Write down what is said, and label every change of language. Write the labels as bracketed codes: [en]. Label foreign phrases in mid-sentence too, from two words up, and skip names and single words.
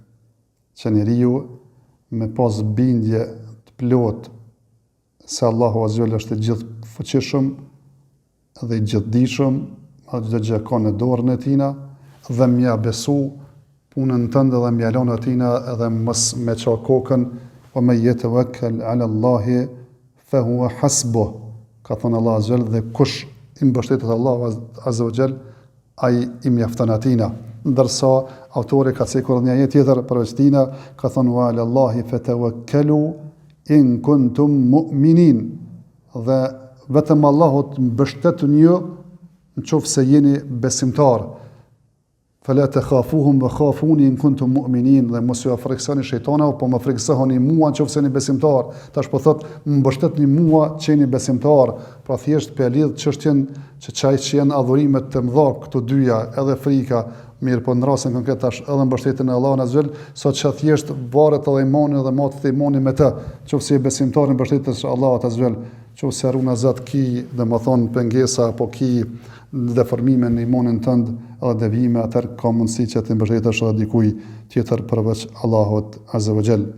[sq] që njeriu me pas bindje të plot se Allahu [ar] عز وجل [sq] është i gjithfuqishëm dhe i gjithdijshëm, çdo gjë ka në dorën e tina, dhe m'ja besu punën tënde dhe m'ja lënë atina edhe mos me qa kokën, o me [ar] يتوكل على الله فهو حسبه. [sq] Ka thënë Allah [ar] عز وجل, [sq] dhe kush i mbështetet Allahu [ar] عز وجل, [sq] ai i mjafton atina. Ndërsa autori ka cekur një ajet tjetër përveç tina, ka thënë [ar] وعلى الله فتوكلوا إن كنتم مؤمنين. [sq] Dhe vetëm Allahut mbështetuni ju nëse jeni besimtar. [ar] فلا تخافوهم وخافون إن كنتم مؤمنين, [sq] dhe mos ju frikësoni shejtanin, po më frikësoni mua nëse jeni besimtar. Tash po thot mbështetni mua që jeni besimtar, pra thjesht pe lidh çështjen që çaj që janë adhurimet të mëdha këto dyja, edhe frika, mirë po në rastin konkret tash edhe mbështetjen e Allahut [ar] عز وجل, [sq] sot që thjesht varet edhe imani dhe matet e imanit me të, nëse je besimtar mbështetesh Allahut [ar] عز وجل, [sq] nëse runa zot ki domethën pengesa apo ki deformime në imanin tënd edhe devijime, atëherë ka mundësi që të mbështetesh edhe dikuj tjetër përveç Allahut [ar] عز وجل.